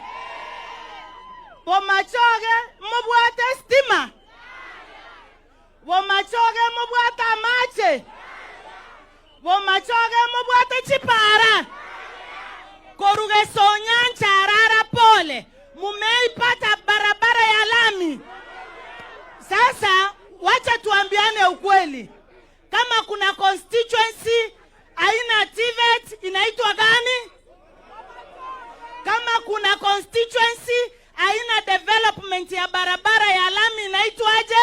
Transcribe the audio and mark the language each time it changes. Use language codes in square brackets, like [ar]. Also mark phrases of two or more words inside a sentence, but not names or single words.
[guz] Bomachoge mobwate stima. Bomachoge mobwate amache. Bomachoge mobwate chipara. Koruge Sonyancha Arara pole. [sw] Mumeipata barabara ya lami. Sasa wacha tuambiane ukweli. Kama kuna constituency aina TVET inaitwa gani? Kama kuna constituency aina development ya barabara ya lami inaitwaje?